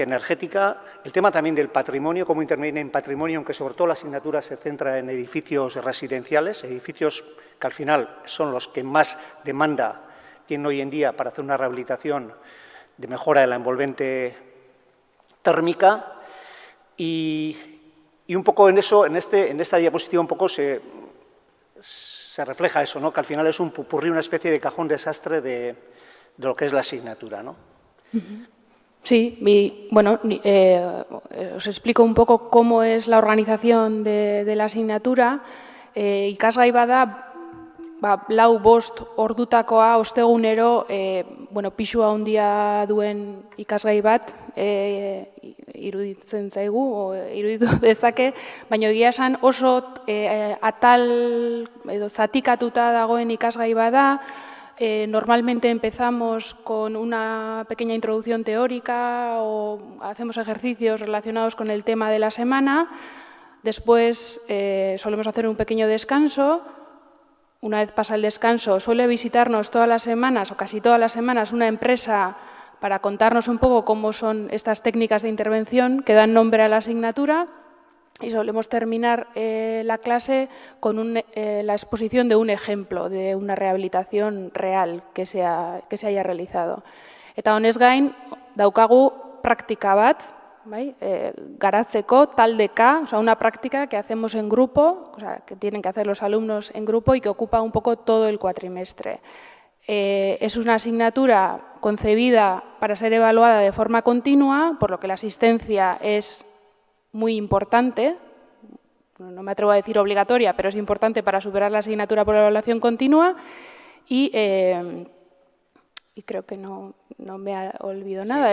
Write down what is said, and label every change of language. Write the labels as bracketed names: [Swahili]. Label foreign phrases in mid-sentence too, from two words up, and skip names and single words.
[Spanish] energética, el tema también del patrimonio, cómo intervenir en patrimonio, aunque sobre todo la asignatura se centra en edificios residenciales, edificios que al final son los que más demanda tienen hoy en día para hacer una rehabilitación de mejora de la envolvente térmica y un poco en eso, en esta diapositiva un poco se refleja eso, ¿no? Que al final es un popurrí, una especie de cajón desastre de lo que es la asignatura, ¿no? Sí, os explico un poco cómo es la organización de la asignatura. [Basque] Ikasgai bada, 4-5 ordutakoa ostegunero pisua handia duen ikasgai bat iruditzen zaigu, iruditu dezake, baina egia esan oso atal edo zatikatuta dagoen ikasgai bada. [Spanish] Normalmente empezamos con una pequeña introducción teórica o hacemos ejercicios relacionados con el tema de la semana. Después solemos hacer un pequeño descanso. Una vez pasa el descanso, suele visitarnos todas las semanas o casi todas las semanas una empresa para contarnos un poco cómo son estas técnicas de intervención que dan nombre a la asignatura y solemos terminar la clase con la exposición de un ejemplo de una rehabilitación real que se haya realizado. [Basque] Eta honez gain, daukagu praktika bat, garatzeko taldeka, [Spanish] o sea, una práctica que hacemos en grupo, o sea, que tienen que hacer los alumnos en grupo y que ocupa un poco todo el cuatrimestre. Es una asignatura concebida para ser evaluada de forma continua, por lo que la asistencia es muy importante, no me atrevo a decir obligatoria, pero es importante para superar la asignatura por evaluación continua y creo que no me olvido nada.